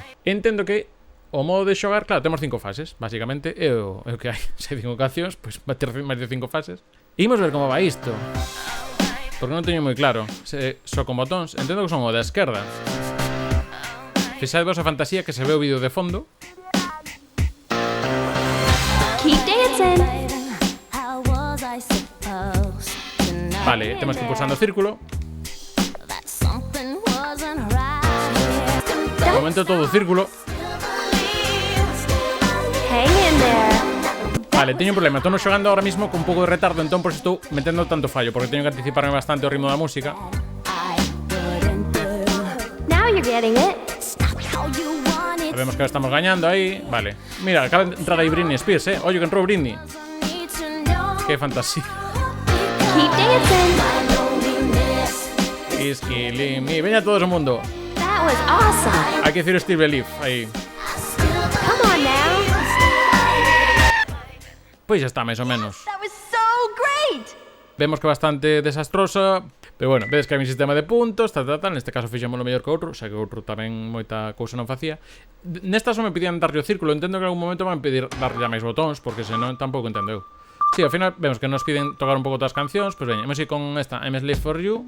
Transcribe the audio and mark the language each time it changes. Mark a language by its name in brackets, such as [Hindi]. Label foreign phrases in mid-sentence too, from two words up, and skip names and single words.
[Galician] Entendo que o modo de xogar, claro, temos 5 fases, basicamente, é o que hai. Se hai 5 cancións, pois vai ter máis de 5 fases. E imos ver como vai isto, porque non teño moi claro. Só con botóns, entendo que son o da esquerda. Fixadevos a fantasía que se ve o vídeo de fondo. [English] Keep dancing. [Galician] Vale, temos que ir pulsando o círculo. De momento todo o círculo. [English] Hang in there. [Galician] Vale, teño un problema, estou xogando ahora mismo con un pouco de retardo, entón por estou metendo tanto fallo, porque teño que anticiparme bastante o ritmo da música. [English] Now you're getting it. [Galician] Sabemos que estamos gañando aí. Vale, mira, acaba de entrar aí Britney Spears, Oye, que entrou Britney. Que fantasía. [English] Keep dancing. Is killing me. [Galician] Veña todo o mundo. [English] That was awesome. [Galician] Hai que decir Steve Belief aí. [English] Come on now. [Galician] Pois xa está, máis ou menos. [English] That was so great. [Galician] Vemos que é bastante desastrosa, pero bueno, vedes que hai un sistema de puntos, tal. Neste caso fixémoslo mellor que outro, xa que outro tamén moita cousa non facía. Nesta só me pedían darlle o círculo, entendo que en algún momento van pedir darlle a máis botóns, porque senón tampouco entendo eu. Sí, ao final vemos que nos piden tocar un pouco todas as cancións, pois veña, imos ir con esta I'm a Slave for You.